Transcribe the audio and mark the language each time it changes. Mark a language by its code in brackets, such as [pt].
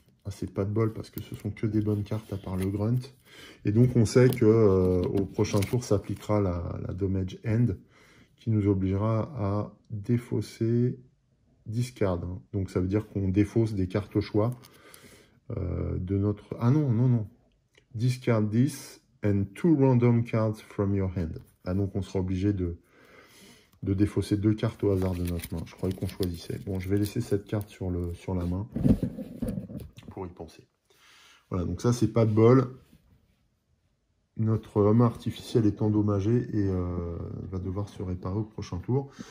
[fr] C'est pas de bol parce que ce sont que des bonnes cartes à part le grunt. Et donc on sait que au prochain tour s'appliquera la damage end qui nous obligera à défausser discard. Hein. Donc ça veut dire qu'on défausse des cartes au choix de notre... Ah non. [en] Discard this and 2 random cards from your hand. [fr] Ah donc on sera obligé de défausser 2 cartes au hasard de notre main. Je croyais qu'on choisissait. Bon, je vais laisser cette carte sur la main pour y penser. Voilà, donc ça, c'est pas de bol. notre homme artificiel est endommagé et va devoir se réparer au prochain tour.